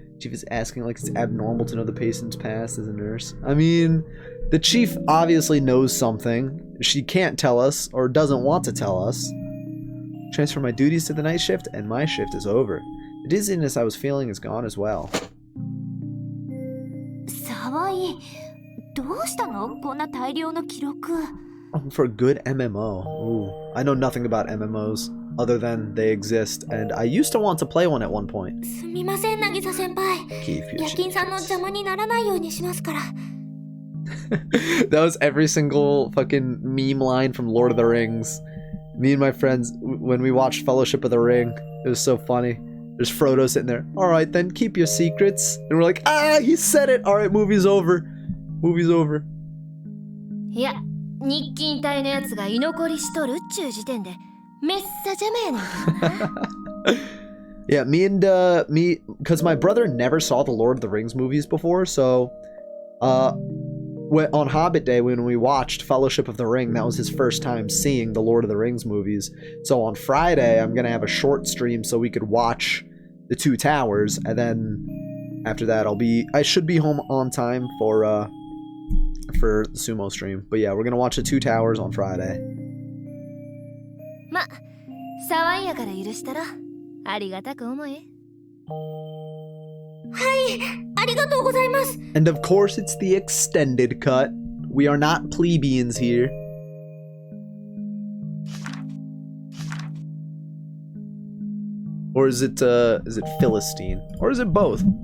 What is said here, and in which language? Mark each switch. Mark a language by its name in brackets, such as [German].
[English] Chief is asking like it's abnormal to know the patient's past as a nurse. I mean, the chief obviously knows something. She can't tell us, or doesn't want to tell us. Transfer my duties to the night shift, and my shift is over. The dizziness I was feeling is gone as well. [Japanese] 沢井、どうしたの？こんな大量の記録。 [English] For a good MMO. Ooh. I know nothing about MMOs other than they exist, and I used to want to play one at one point. [Japanese] すみません、渚先輩。 [English] Keep your [Japanese] 夜勤さんの邪魔にならないようにしますから。 [English] That was every single fucking meme line from Lord of the Rings. Me and my friends, when we watched Fellowship of the Ring, it was so funny. There's Frodo sitting there. Alright then, keep your secrets. And we're like, ah, he said it. Alright, movie's over. Movie's over. [Japanese] いや、日勤隊のやつが居残りしとるっちゅう時点でめっさ邪魔やねんけどな。 [English] Yeah, because my brother never saw the Lord of the Rings movies before, so, on Hobbit Day, when we watched Fellowship of the Ring, that was his first time seeing the Lord of the Rings movies. So on Friday, I'm gonna have a short stream so we could watch the Two Towers, and then after that, I should be home on time for the sumo stream. But yeah, we're gonna watch the Two Towers on Friday. [Japanese] ま、騒いやから許したらありがたく思え。ありがとうございます。 [English] And of course, it's the extended cut. We are not plebeians here. Or is it Philistine? Or is it both?